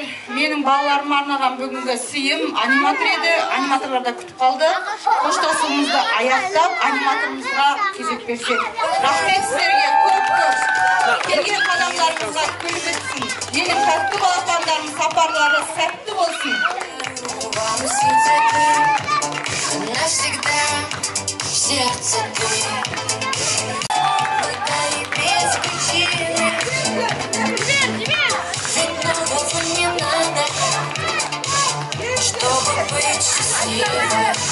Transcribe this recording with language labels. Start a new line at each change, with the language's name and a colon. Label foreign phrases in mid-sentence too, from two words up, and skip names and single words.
Kazakh: Менің балаларыма арнаған бүгінгі сыйым аниматор еді. Аниматорлар да күтіп қалды. Қоштасуымызды аяқтап, аниматорымызға кезек берсек. Рахмет сіздерге көп. Келген қадамдарыңызға күліп өтсін. Менің тәтті балапандарым сапарлары сәтті болсын.
Russian: Навсегда в сердце ты. И без причины. Ведь многого не надо, чтобы быть счастливой.